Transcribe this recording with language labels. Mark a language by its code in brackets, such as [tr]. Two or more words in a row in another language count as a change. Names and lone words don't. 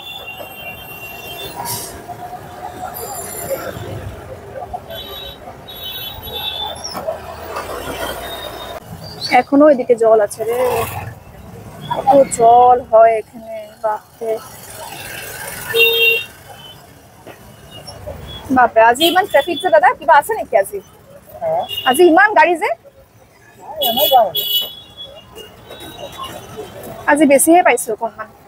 [bn] এখনো এদিকে জল আছে রে, কত জল হয় এখানে, বাপরে। [as] বাপৰে, আজি ইমান ট্ৰেফিক যে দাদা, কিবা আছে নেকি আজি? আজি ইমান গাড়ী যে, আজি বেছিহে পাইছো অকণমান।